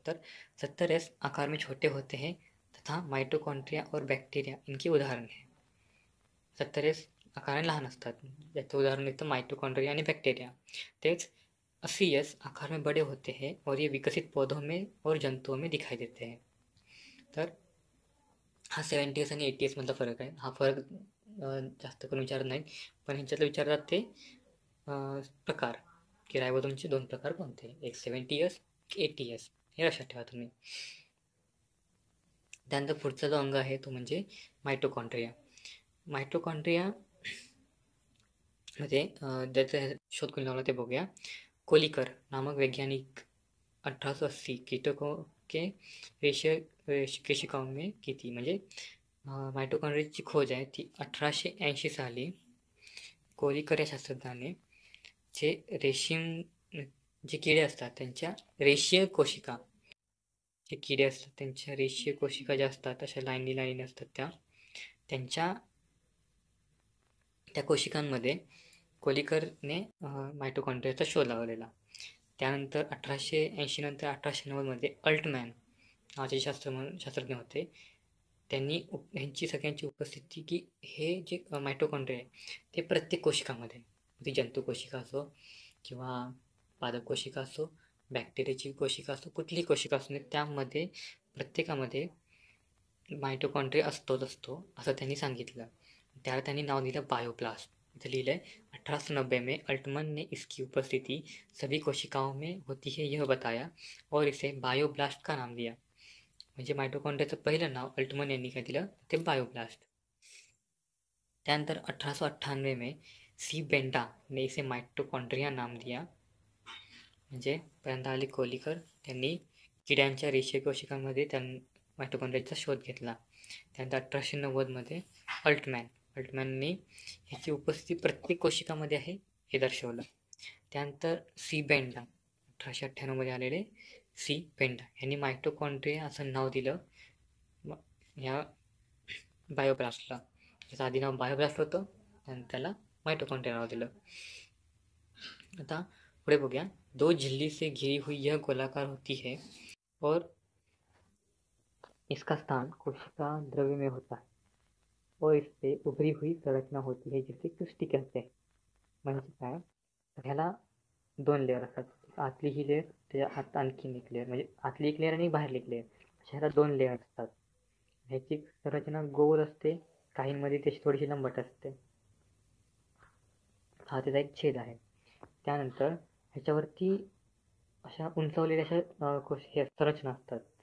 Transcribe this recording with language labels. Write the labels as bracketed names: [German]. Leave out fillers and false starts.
[Hindi] तर 70S आकार में छोटे होते हैं तथा माइटोकॉन्ड्रिया और बैक्टीरिया इनकी उदाहरण है. [Marathi] 70S आकाराने लहान असतात, याचं उदाहरण येतं माइटोकॉन्ड्रिया आणि बॅक्टेरिया. [Hindi] तेच 80S आकार में बड़े होते हैं और ये विकसित पौधों में और जंतुओं में दिखाई देते हैं. [Marathi] तर हा 70S आणि 80S मधला फरक आहे. हा फरक जास्त करून विचारत नाहीत, पण ह्यांच्यातलं विचारतात ते प्रकार की रायबोसोमचे 2 प्रकार कोणते, एक 70S, 80S. हे लक्षात ठेवा तुम्ही. त्यानंतर पुढचा जो अंग आहे तो म्हणजे माइटोकॉन्ड्रिया. माइटोकॉन्ड्रिया मध्ये ज्याचा शोध कोणी लावला ते बघूया. [Hindi] कोलिकर नामक वैज्ञानिक 1880 कीटकों के रेशे केशिकाओं में की थी. [Marathi] म्हणजे माइटोकॉन्ड्रियाची खोज आहे ती 1880 साली कोलिकर या शास्त्रज्ञाने जे रेशीम जे किडे असतात त्यांच्या रेषीय कोशिका, जे किडे असतात त्यांच्या रेषीय कोशिका ज्या असतात अशा लाईनी असतात त्यांच्या त्या कोशिकांमध्ये कोलिकरने माइटोकॉन्ड्रियाचा शोध लावलेला. त्यानंतर 1880 नंतर 1890 मध्ये अल्टमॅन नावाचे शास्त्रज्ञ होते. त्यांनी ह्यांची सगळ्यांची उपस्थिती की हे जे माइटोकॉन्ड्रिया आहे ते प्रत्येक कोशिकामध्ये, ती जंतू कोशिका असो किंवा पादप कोशिका असो, बॅक्टेरियाची कोशिका असो, कुठलीही कोशिका असो, त्यामध्ये प्रत्येकामध्ये माइटोकॉन्ड्रिया असतो असं त्यांनी सांगितलं. त्याला त्यांनी नाव दिलं बायोब्लास्ट. इथं लिहिलं आहे [Hindi] 1890 में अल्टमन ने इसकी उपस्थिति सभी कोशिकाओं में होती है यह बताया और इसे बायोब्लास्ट का नाम दिया. [Marathi] म्हणजे माइटोकॉन्ड्रियाचं पहिलं नाव अल्टमन यांनी काय दिलं ते बायोब्लास्ट. [Hindi] त्यानंतर 1898 में सी बेंडा ने इसे माइटोकॉन्ड्रिया नाम दिया. [Marathi] म्हणजे पहिल्यांदा आले कोलिकर, त्यांनी किड्यांच्या रेषीय कोशिकांमध्ये माइटोकॉन्ड्रियाचा शोध घेतला. त्यानंतर 1890 मध्ये अल्टमॅनने ह्याची उपस्थिती प्रत्येक कोशिकामध्ये आहे हे दर्शवलं. त्यानंतर सी बेंडा 1898 मध्ये आलेले सी बेंडा यांनी माइटोकॉन्ड्रिया असं नाव दिलं ह्या बायोब्लास्टला. त्याचं आधी नाव बायोब्लास्ट होतं आणि त्याला माइटोकॉन्ड्रिया नाव दिलं. आता पुढे बघूया. [Hindi] 2 झिल्ली से घिरी हुई यह गोलाकार होती है और इसका स्थान कोशिका द्रव्य में होता है और इस पे उभरी हुई संरचना होती है जिसे क्रिस्टी कहते हैं. [Marathi] म्हणजे काय, ह्याला 2 लेअर असतात. आतली ही लेअर, त्याच्या आत आणखीन एक लेअर, म्हणजे आतली एक लेअर आणि बाहेरली एक लेअर, ह्याला 2 लेअर असतात. ह्याची संरचना गोल असते, काहींमध्ये त्याची थोडीशी लंबट असते. हा त्याचा एक छेद आहे. त्यानंतर ह्याच्यावरती अशा उंचावलेल्या अशा संरचना असतात.